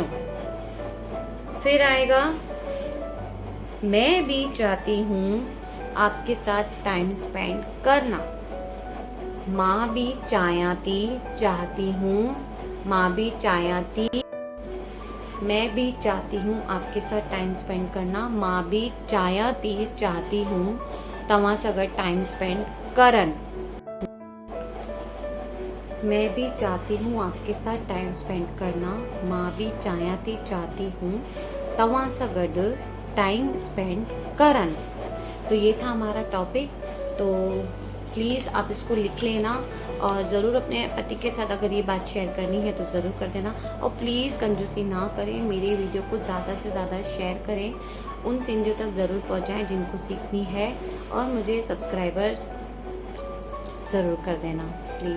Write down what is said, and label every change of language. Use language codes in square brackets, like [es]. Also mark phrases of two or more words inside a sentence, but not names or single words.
[hi] फिर आएगा, मैं भी चाहती हूँ आपके साथ [en] time spend [hi] करना। [sd] माँ भी [hi] चाहती हूँ, [sd] माँ भी [hi] मैं भी चाहती हूँ आपके साथ [en] time spend [hi] करना। [sd] माँ भी [hi] चाहती हूँ [sd] तव्हां सां गॾु [en] time spend [sd] करन। [hi] मैं भी चाहती हूँ आपके साथ [en] time spend [hi] करना। [sd] माँ भी [hi] चाहती हूँ [sd] तव्हां सां गॾु [en] time spend [sd] करन। [hi] तो ये था हमारा टॉपिक। तो प्लीज़ आप इसको लिख लेना और ज़रूर अपने पति के साथ अगर ये बात शेयर करनी है तो ज़रूर कर देना। और प्लीज़ कंजूसी ना करें, मेरे वीडियो को ज़्यादा से ज़्यादा शेयर करें, उन सिंधियों तक ज़रूर पहुँचाएं जिनको सीखनी है, और मुझे सब्सक्राइबर्स ज़रूर कर देना प्लीज़।